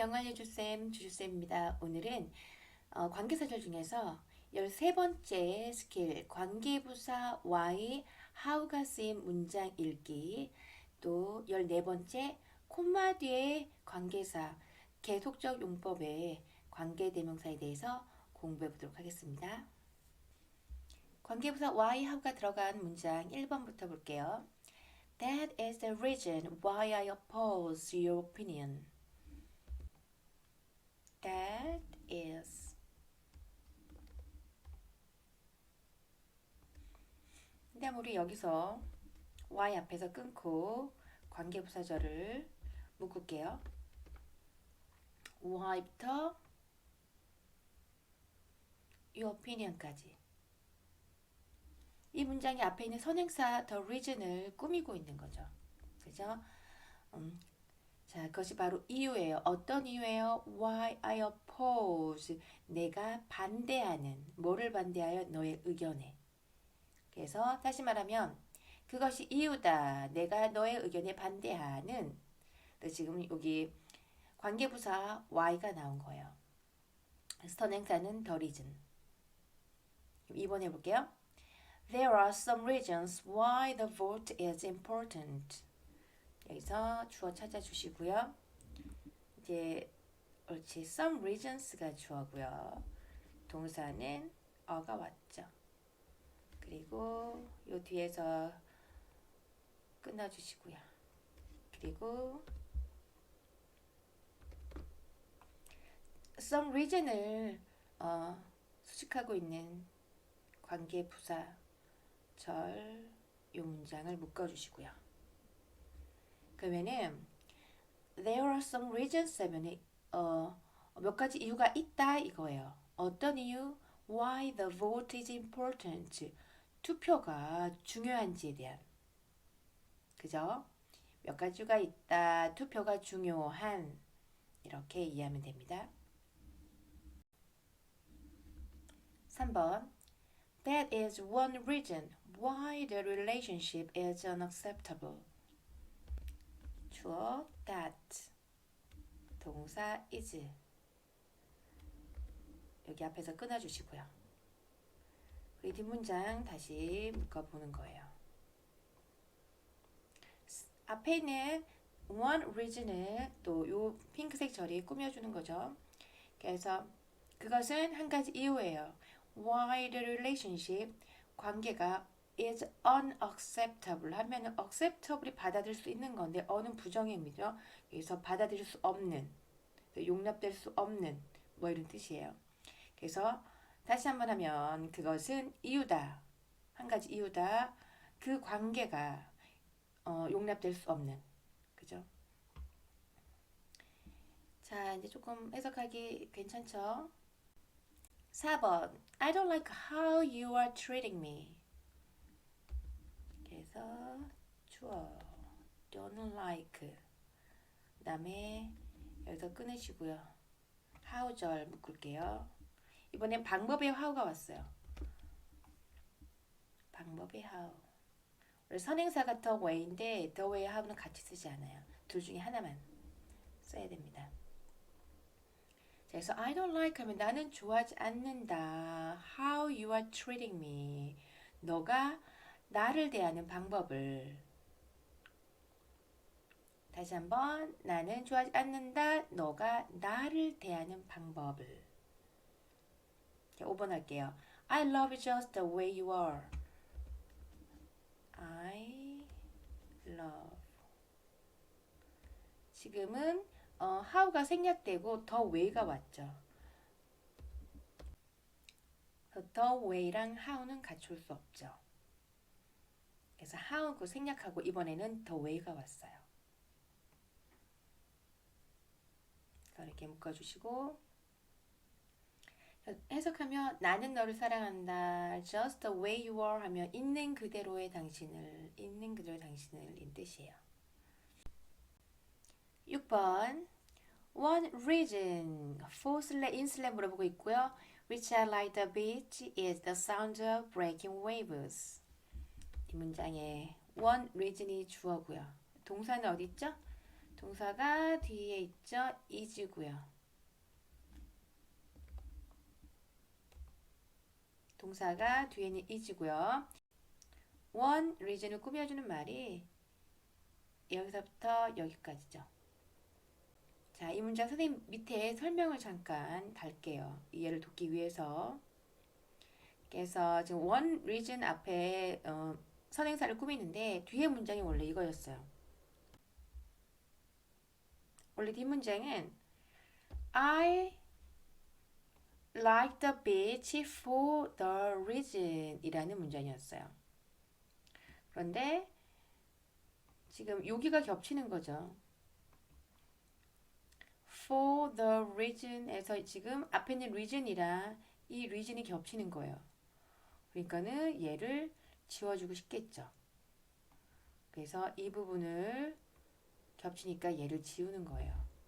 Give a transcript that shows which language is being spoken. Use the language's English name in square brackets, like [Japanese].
[Korean] 영어알려주쌤 주주쌤입니다. 오늘은 관계사절 중에서 13번째 스킬 관계부사 why, how가 쓰인 문장 읽기, 또 14번째 콤마 뒤에 관계사 계속적 용법의 관계대명사에 대해서 공부해 보도록 하겠습니다. 관계부사 why, how가 들어간 문장 1번부터 볼게요. [English] That is the reason why I oppose your opinion. That is. [Korean] 그 다음 우리 여기서 y 앞에서 끊고 관계부사절을 묶을게요. why부터 your opinion까지. 이 문장이 앞에 있는 선행사 the reason을 꾸미고 있는 거죠. 그죠? 자, 그것이 바로 이유예요. 어떤 이유예요? [English] Why I oppose. [Korean] 내가 반대하는. 뭐를 반대하여? 너의 의견에. 그래서 다시 말하면 그것이 이유다. 내가 너의 의견에 반대하는. 지금 여기 관계부사 why가 나온 거예요. 선행사는 the reason. 2번 해볼게요. [English] There are some reasons why the vote is important. [Korean] 여기서 주어 찾아주시고요. 이제 옳지. Some reasons가 주어고요. 동사는 어가 왔죠. 그리고 요 뒤에서 끊어주시고요. 그리고 some reason을 수식하고 있는 관계부사 절 요 문장을 묶어주시고요. 그러면은 [English] there are some reasons [Korean] 하면 몇 가지 이유가 있다 이거예요. 어떤 이유? [English] Why the vote is important. [Korean] 투표가 중요한지에 대한. 그죠? 몇 가지가 있다. 투표가 중요한. 이렇게 이해하면 됩니다. 3번. [English] That is one reason why the relationship is unacceptable. [Korean] 주어 that. 동사 is. 여기 앞에서 끊어주시고요. 이 뒷문장 다시 묶어보는 거예요. 앞에 있는 one reason을 또 요 핑크색 절이 꾸며주는 거죠. 그래서 그것은 한 가지 이유예요. [English] Why the relationship, [Korean] 관계가 [English] is unacceptable [Korean] 하면은 acceptable이 받아들일 수 있는 건데 어는 부정의미죠. 그래서 받아들일 수 없는, 용납될 수 없는 뭐 이런 뜻이에요. 그래서 다시 한번 하면 그것은 이유다. 한 가지 이유다. 그 관계가 용납될 수 없는. 그죠? 자, 이제 조금 해석하기 괜찮죠? 4번. [English] I don't like how you are treating me. [Korean] 그래서 주어 [English] don't like. [Korean] 그 다음에 여기서 끊으시고요. how절 묶을게요. 이번엔 방법의 how가 왔어요. 방법의 how. 원래 선행사가 the way인데 the way, how는 같이 쓰지 않아요. 둘 중에 하나만 써야 됩니다. 자, 그래서 [English] I don't like [Korean] 하면 나는 좋아하지 않는다. [English] How you are treating me. [Korean] 너가 나를 대하는 방법을. 다시 한번 나는 좋아하지 않는다. 너가 나를 대하는 방법을. 자, 5번 할게요. [English] I love you just the way you are. I love. [Korean] 지금은 how가 생략되고 the way가 왔죠. the way랑 how는 같이 올 수 없죠. 그래서 how고 생략하고 이번에는 the way가 왔어요. 이렇게 묶어주시고 해석하면 나는 너를 사랑한다. [English] Just the way you are [Korean] 하면 있는 그대로의 당신을, 있는 그대로의 당신을 인 뜻이에요. 6번. [English] One reason for in slang [Korean] 물어보고 있고요. [English] Which I like the beach is the sound of breaking waves. [Korean] 이 문장에 one reason이 주어고요. 동사는 어디 있죠? 동사가 뒤에 있죠. 있죠? is고요. 동사가 뒤에는 is고요. one reason을 꾸며주는 말이 여기서부터 여기까지죠. 자, 이 문장 선생님 밑에 설명을 잠깐 달게요. 이해를 돕기 위해서. 그래서 지금 one reason 앞에 선행사를 꾸미는데 뒤에 문장이 원래 이거였어요. 원래 뒷문장은 [English] I like the beach for the reason [Korean] 이라는 문장이었어요. 그런데 지금 여기가 겹치는 거죠. for the reason에서 지금 앞에 있는 reason이라 이 reason이 겹치는 거예요. 그러니까는 얘를 지워주고 싶겠죠. 그래서 이 부분을 겹치니까 얘를 지우는 거예요.